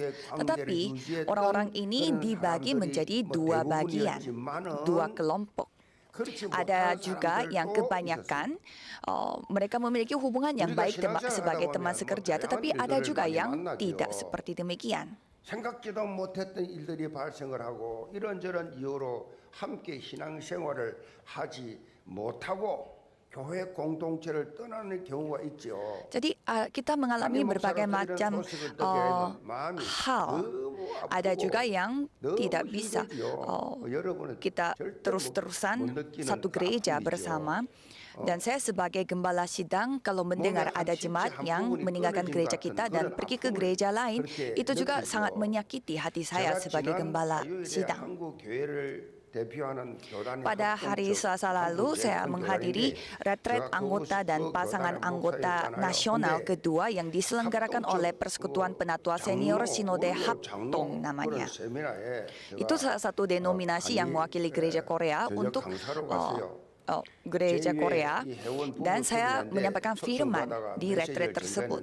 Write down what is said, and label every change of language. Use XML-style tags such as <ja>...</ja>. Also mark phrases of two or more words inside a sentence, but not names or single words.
<id>Tetapi orang-orang ini dibagi menjadi 2 bagian, 2 kelompok. Ada juga yang kebanyakan mereka memiliki hubungan yang baik sebagai teman sekerja, tetapi ada juga yang tidak seperti demikian.</id> <ko>생각지도 못했던 일들이 발생을 하고 이런저런 이유로 함께 신앙생활을 하지 못하고 교회 공동체를 떠나는 경우가 있죠.</ko> <id>Jadi kita mengalami berbagai macam hal. Ada juga yang tidak bisa kita terus-terusan satu gereja bersama. Dan saya sebagai gembala sidang, kalau mendengar ada jemaat yang meninggalkan gereja kita dan pergi ke gereja lain, itu juga sangat menyakiti hati saya sebagai gembala sidang.</id> <ko>대표하는 교단의</ko> <id>Pada hari</id> <ko>합동적</ko> <id>Selasa lalu,</id> <ko>한국</ko> <id>saya</id> <ko>예천</ko> <id>menghadiri</id> <ko>교단인데</ko> <id>retret</id> <ko>제가</ko> <id>anggota dan</id> <ko>그</ko> <id>pasangan</id> <ko>교단의</ko> <id>anggota</id> <ko>목사였잖아요.</ko> <id>nasional</id> <ko>근데</ko> <id>kedua yang diselenggarakan oleh Persekutuan Penatua Senior Sinode Haptong namanya. Itu salah satu denominasi yang mewakili gereja Korea untuk gereja Korea, dan saya menyampaikan firman di retret tersebut.</id>